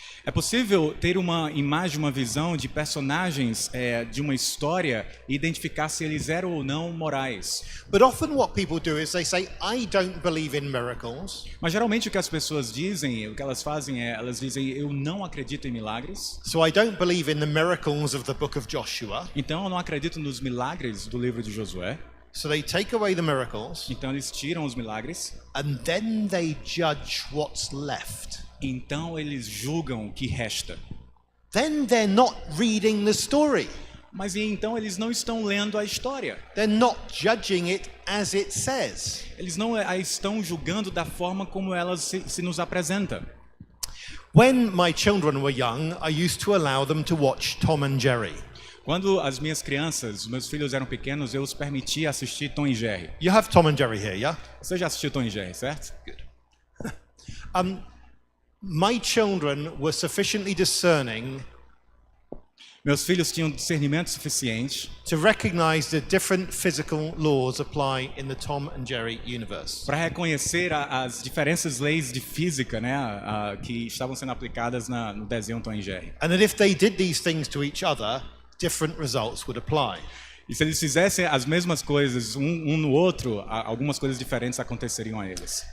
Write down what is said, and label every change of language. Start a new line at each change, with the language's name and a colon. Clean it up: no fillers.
Portuguese: É possível ter uma imagem, uma visão de personagens de uma história e identificar se eles eram ou não morais.
English: But often what people do is they say, I don't believe in miracles.
Portuguese: Mas geralmente o que as pessoas dizem, o que elas fazem elas dizem, eu não acredito em milagres.
English: So I don't believe in the miracles of the book of Joshua.
Portuguese: Então eu não acredito nos milagres do livro de Josué.
English: So they take away the miracles.
Portuguese: Então eles tiram os milagres.
English: And then they judge what's left.
Portuguese: Então eles julgam o que resta.
English: Then they're not reading the story.
Portuguese: Mas então eles não estão lendo a história.
English: They're not judging it as it says.
Portuguese: Eles não a estão julgando da forma como ela se nos apresenta.
English: When my children were young, I used to allow them to watch Tom and Jerry.
Portuguese: Quando as minhas crianças, meus filhos eram pequenos, eu os permitia assistir Tom e Jerry.
English: You have Tom and Jerry here, yeah?
Portuguese: Você já assistiu Tom e Jerry, certo?
English: Good. My children were sufficiently discerning
Portuguese: Meus filhos tinham discernimento suficiente
English: to recognize the different physical laws apply in the Tom and Jerry universe.
Portuguese: para reconhecer as diferentes leis de física, né, que estavam sendo aplicadas no desenho Tom e Jerry.
English: And that if they did these things to each other, different results would apply.
Portuguese: E se eles fizessem as mesmas coisas um no outro, algumas coisas diferentes aconteceriam a eles.